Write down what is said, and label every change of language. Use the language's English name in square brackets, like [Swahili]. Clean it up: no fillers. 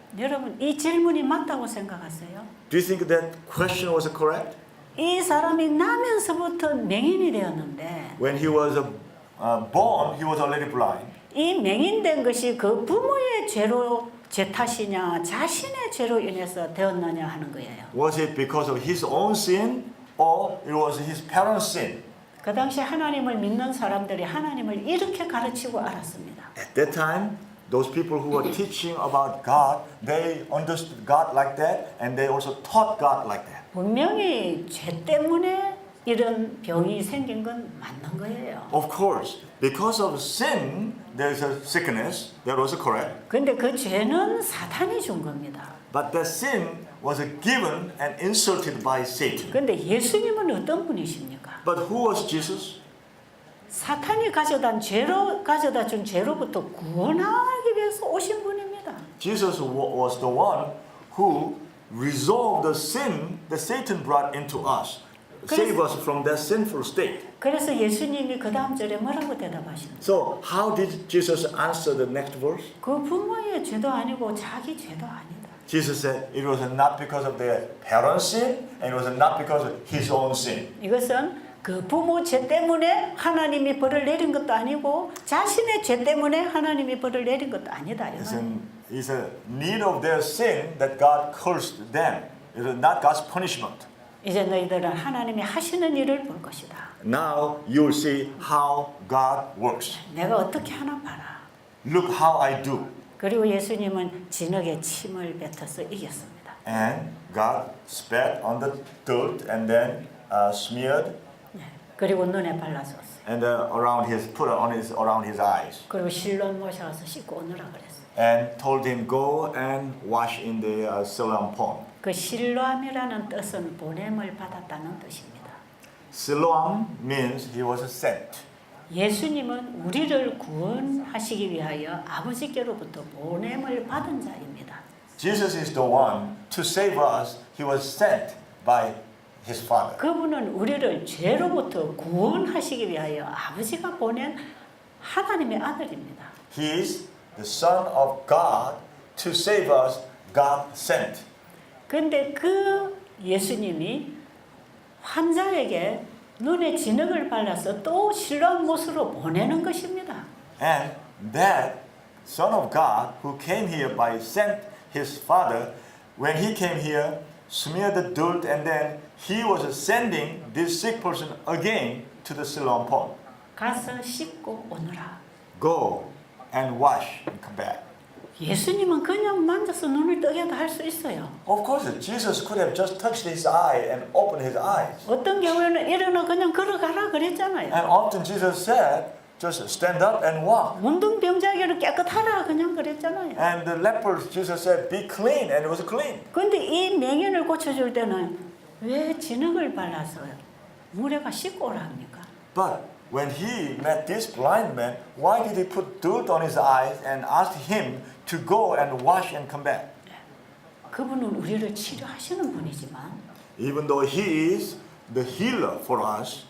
[Korean] 여러분 이 질문이 맞다고 생각하세요? [English] Do you think that question was correct? [Korean] 이 사람이 나면서부터 맹인이 되었는데 [English] When he was born, he was already blind. [Korean] 이 맹인된 것이 그 부모의 죄 탓이냐 자신의 죄로 인해서 되었느냐 하는 거예요. [English] Was it because of his own sin or it was his parents' sin? [Korean] 그 당시 하나님을 믿는 사람들이 하나님을 이렇게 가르치고 알았습니다. [English] At that time, those people who were teaching about God, they understood God like that and they also taught God like that. [Korean] 분명히 죄 때문에 이런 병이 생긴 건 맞는 거예요. [English] Of course, because of sin, there's a sickness. That was correct. [Korean] 근데 그 죄는 사탄이 준 겁니다. [English] But that sin was given and insulted by Satan. [Korean] 근데 예수님은 어떤 분이십니까? [English] But who was Jesus? [Korean] 사탄이 가져다 준 죄로부터 구원하기 위해서 오신 분입니다. [English] Jesus was the one who resolved the sin that Satan brought into us. Save us from that sinful state. [Korean] 그래서 예수님이 그 다음 절에 뭐라고 대답하십니까? [English] So how did Jesus answer the next verse? [Korean] 그 부모의 죄도 아니고 자기 죄도 아니다. [English] Jesus said it was not because of their parents' sin and it was not because of his own sin. [Korean] 이것은 그 부모 죄 때문에 하나님이 벌을 내린 것도 아니고 자신의 죄 때문에 하나님이 벌을 내린 것도 아니다. [English] It's a need of their sin that God cursed them. It is not God's punishment. [Korean] 이제 너희들은 하나님이 하시는 일을 볼 것이다. [English] Now you will see how God works. [Korean] 내가 어떻게 하나 봐라. [English] Look how I do. [Korean] 그리고 예수님은 진흙에 침을 뱉어서 이겼습니다. [English] And God spat on the dirt and then smeared [Korean] 그리고 눈에 발라줬어요. [English] and around his eyes [Korean] 그리고 실로암 모셔가서 씻고 오느라 그랬어요. [English] and told him go and wash in the Siloam pond. [Korean] 그 실로암이라는 뜻은 보냄을 받았다는 뜻입니다. [English] Siloam means he was sent. [Korean] 예수님은 우리를 구원하시기 위하여 아버지께로부터 보냄을 받은 자입니다. [English] Jesus is the one to save us. He was sent by his Father. [Korean] 그분은 우리를 죄로부터 구원하시기 위하여 아버지가 보낸 하나님의 아들입니다. [English] He is the Son of God to save us. God sent. [Korean] 근데 그 예수님이 환자에게 눈에 진흙을 발라서 또 실로암 못으로 보내는 것입니다. [English] And that Son of God who came here by sent his Father, when he came here, smeared the dirt and then he was sending this sick person again to the Siloam pond. [Korean] 가서 씻고 오너라. [English] Go and wash and come back. [Korean] 예수님은 그냥 만져서 눈을 뜨게 할 수 있어요. [English] Of course, Jesus could have just touched his eye and opened his eyes. [Korean] 어떤 경우에는 일어나 그냥 걸어가라 그랬잖아요. [English] And often Jesus said, just stand up and walk. [Korean] 문둥병자에게는 깨끗하라 그냥 그랬잖아요. [English] And the lepers, Jesus said, be clean, and it was clean. [Korean] 근데 이 맹인을 고쳐줄 때는 왜 진흙을 발라서 물에가 씻고 오랍니까? [English] But when he met this blind man, why did he put dirt on his eyes and asked him to go and wash and come back? [Korean] 그분은 우리를 치료하시는 분이지만 [English] Even though he is the healer for us,